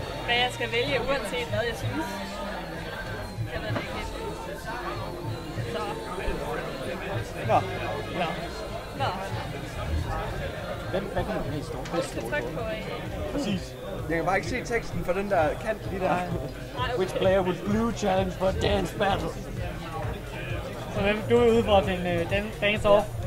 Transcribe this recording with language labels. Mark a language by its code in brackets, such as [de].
[da] Hvad jeg skal vælge, uanset hvad jeg synes. Jeg ved det ikke helt. Så. Nå. Hvad kan man blive stor? Jeg skal trykke på Præcis. Jeg kan bare ikke se teksten for den der kant lige der. [en] Which player would blue challenge for a dance battle? [da] Så hvem du er ude for til en dance-off?